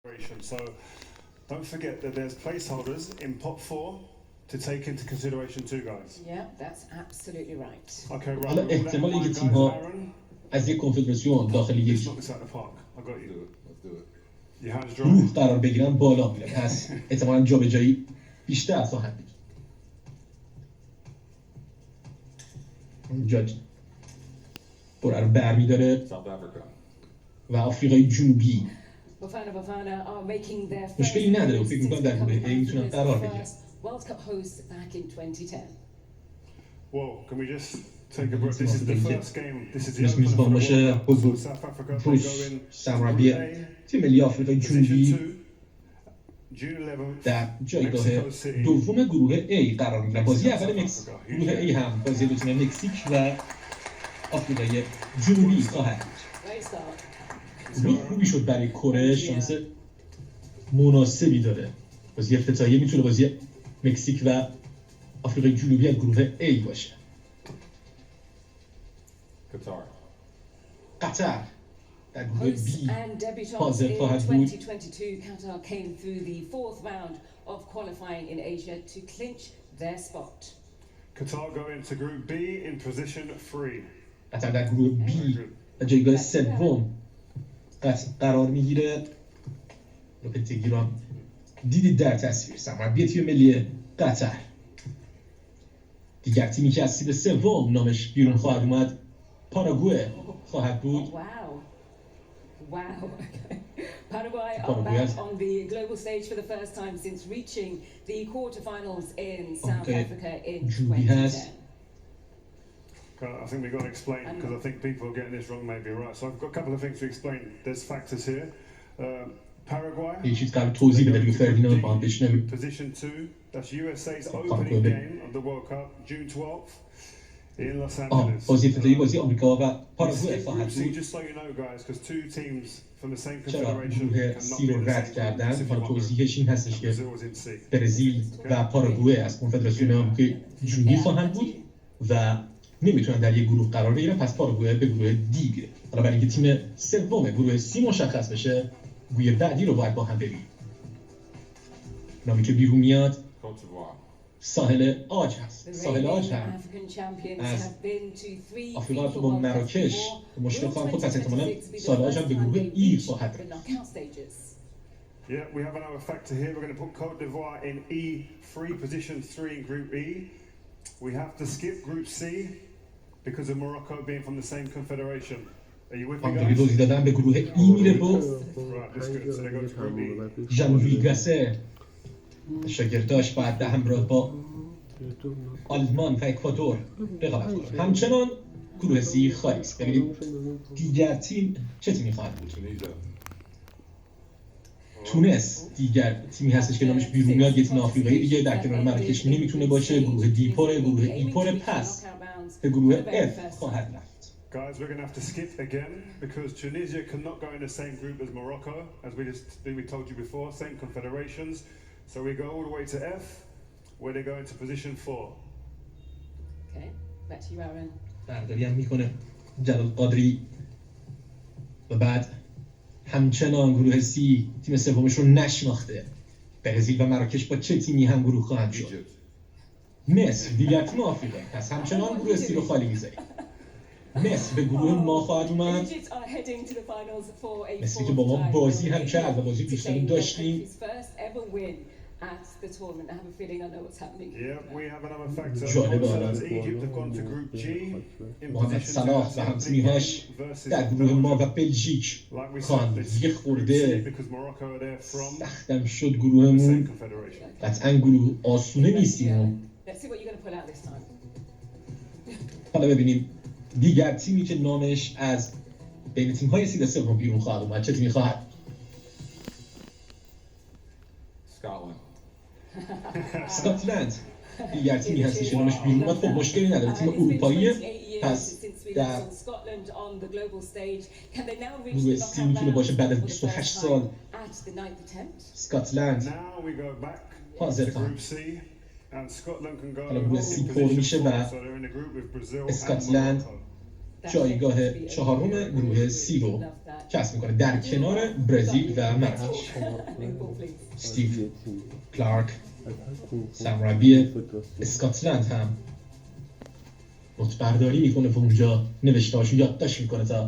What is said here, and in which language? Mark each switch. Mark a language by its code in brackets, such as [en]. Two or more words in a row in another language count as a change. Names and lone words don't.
[en] So don't forget that there's placeholders in pot 4 to take into consideration too, guys. Yeah, that's absolutely right. Okay, right. [fa] حالا احتمال اینکه تیم‌ها از یک کنفدراسیون داخل یک [en] Knock this out of the park. I got you. Let's do it. Your hands [fa] گروه [en] dry. [fa] قرار بگیرن بالا میره، پس احتمالاً جابجایی بیشتر خواهد بود. جاج قرعه رو برمی‌داره South Africa. و آفریقای جنوبی [en] Bafana are making their first [fa] مشکلی نداره و فکر می‌کنم در [en] coming [fa] گروه A میتونن [en] after [fa] قرار [en] the [fa] بگیرن. [en] first World Cup host back in 2010. Whoa, can we just take a breath? This is the first game. This is the [fa] میز [en] opener for [fa] میزبان [en] the [fa] باشه [en] World Cup. [fa] حضور [en] South Africa, they [fa] بروس [en] go in [fa] سمربی [en] Group A, [fa] تیم ملی آفریقای [en] position [fa] جنوبی [en] 2, June 11th, [fa] در جایگاه [en] Mexico City. [fa] دوم گروه A قرار می‌گیرن. بازی اول گروه A هم بازی بین مکزیک و آفریقای جنوبی خواهد بود. [en] Great start. [fa] گروه خوبی شد برای کره، شانس مناسبی داره. بازی افتتاحیه میتونه بازی مکزیک و آفریقای جنوبی از گروه A باشه. Qatar. قطر در گروه [en] Hosts B and debutants [fa] حاضر [en] in [fa] خواهد بود. [en] 2022, Qatar came through the fourth round of qualifying in Asia to clinch their spot. Qatar go into Group B in position 3. [fa] قطر در گروه B در جایگاه سوم قرار میگیره. لوپتگیران دیدید در تصویر سرمربی تیم ملی قطر. دیگر تیمی که از سید سوم نامش بیرون خواهد اومد پاراگوئه خواهد بود. [en] Wow. Wow. Okay. Paraguay are Paraguay. back on the global stage for the first time since reaching the quarterfinals in South Okay. Africa in Julie 2010. has. I think we've got to explain because I think people are getting this wrong maybe, right? So I've got a couple of things to explain. There's factors here. Paraguay. [fa] یه چیز قبل توضیح بده دیگه فردیناند با هم بشنویم. [en] Position 2. That's USA's Paraguay. opening game of the World Cup, June 12th in Los Angeles. [fa] بازی افتتاحیه بازی آمریکا و پاراگوئه [en] Group [fa] خواهد [en] C, [fa] بود. [en] just so you know guys, because two teams from the same [fa] چرا [en] confederation [fa] گروه [en] cannot [fa] سی [en] be [fa] رو [en] in the [fa] رد [en] same group. [fa] کردن؟ [en] If you [fa] حالا [en] want. [fa] توضیحش این هستش که [en] Brazil was in C. [fa] برزیل و پاراگوئه از کنفدراسیون آمریکای جنوبی خواهند بود و نمیتونن در یک گروه قرار بگیرن، پس پاراگوئه به گروه دی میره. حالا برای اینکه تیم سوم گروه سی مشخص بشه، گروه بعدی رو باید با هم ببینیم. نامی که بیرون میاد Cote d'Ivoire. ساحل آج هست. [en] The [fa] ساحل آج [en] reigning [fa] هم [en] African champions [fa] از [en] have been to 3 [fa] آفریقا FIFA تو با [en] World Cups [fa] مراکش [en] before. [fa] مشکل [en] Will [fa] خواهند خود، پس احتمالاً [en] 2026 be the [fa] ساحل آج هم [en] first [fa] به [en] time [fa] گروه [en] they [fa] ای [en] reach [fa] خواهد [en] the [fa] رفت. [en] knockout stages? Yeah, we have another factor here. We're going to put Cote d'Ivoire in E3, position 3 in Group E. We have to skip Group C because of Morocco being from the same confederation. Are you with me, [fa] همونطوری [en] guys? [fa] توضیح دادم به گروه ای میره با [en] Right, that's good. So they go to Group E. [fa] ژانوی گاسه شاگرداش باید به همراه با آلمان و اکوادور رقابت کنند. همچنان گروه سی خالی است. ببینیم دیگر تیم چه تیمی خواهد بود. Tunisia. تونس دیگر تیمی هستش که نامش بیرون میاد، یه تیم آفریقایی دیگه در کنار مراکش نمیتونه باشه. گروه دی پره، گروه ای پره، پس به گروه F خواهد رفت. [en] Guys, we're going to have to skip again because Tunisia cannot go in the same group as Morocco, as we told you before, same confederations. So we go all the way to F, where they go into position 4. Okay, back to you, Aaron. [fa] برداری هم میکنه جلال قادری و بعد همچنان گروه سی تیم سومش رو نشناخته. برزیل و مراکش با چه تیمی هم گروه خواهند شد؟ Egypt. مصر دیگر تیم آفریقایی، پس همچنان گروه سی رو خالی میذاریم. مصر به گروه ما خواهد اومد. [en] Egypt are heading to the finals for a [fa] مثل که با ما [en] fourth time. [fa] بازی هم کرد و بازی پیشنهادی داشتیم. [en] His first ever win at the tournament. I have a feeling I know what's happening. Yeah, we have another factor. [fa] جالبه. [en] Also, as Egypt have gone to Group G in [fa] محمد [en] position [fa] صلاح و همتیمی‌هاش [en] versus [fa] در گروه ما و بلژیک [en] Like we said, [fa] خواهند. [en] they [fa] یه [en] skip Group C [fa] خورده [en] because Morocco are there from [fa] سختم شد [en] the [fa] گروهمون. same confederation. قطعا گروه آسونه نیستیم. [en] Let's see what you're going to pull out this time. [fa] حالا ببینیم دیگر تیمی که نامش از بین تیم‌های سید سوم بیرون خواهد اومد چه تیمی خواهد؟ Scotland. اسکاتلند دیگر تیمی هستش که نامش بیرون اومد. خب مشکلی نداره، تیم اروپاییه، پس در گروه سی میتونه باشه بعد از 28 سال. اسکاتلند [en] Now we go back [fa] حاضر [en] to [fa] خواهد. [en] Group C and Scotland can go [fa] حالا گروه [en] in [fa] سی پر [en] position [fa] میشه 4, و [en] so they're in a group with Brazil and [fa] اسکاتلند [en] Morocco. [fa] جایگاه چهارم گروه سی رو کسب میکنه در کنار برزیل و مراکش. استیو کلارک سرمربی اسکاتلند هم نوت‌برداری میکنه و اونجا نوشته‌هاشو یادداشت میکنه تا